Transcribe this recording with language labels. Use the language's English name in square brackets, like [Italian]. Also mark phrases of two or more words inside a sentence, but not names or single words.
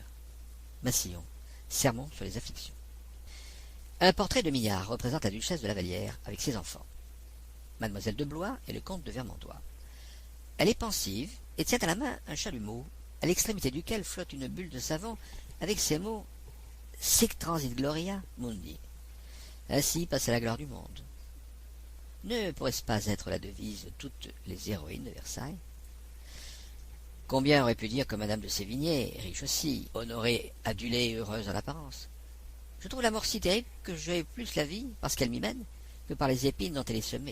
[French] Massillon, Sermon sur les afflictions. Un portrait de Millard représente la duchesse de la Vallière avec ses enfants, mademoiselle de Blois et le comte de Vermandois. Elle est pensive et tient à la main un chalumeau, à l'extrémité duquel flotte une bulle de savon avec ces mots « [Latin] Sic transit gloria mundi ». [French] Ainsi passe la gloire du monde. Ne pourrait-ce pas être la devise de toutes les héroïnes de Versailles? Combien aurait pu dire que Madame de Sévigné, riche aussi, honorée, adulée et heureuse en apparence? Je trouve la mort si terrible que j'aime plus la vie, parce qu'elle m'y mène, que par les épines dont elle est semée.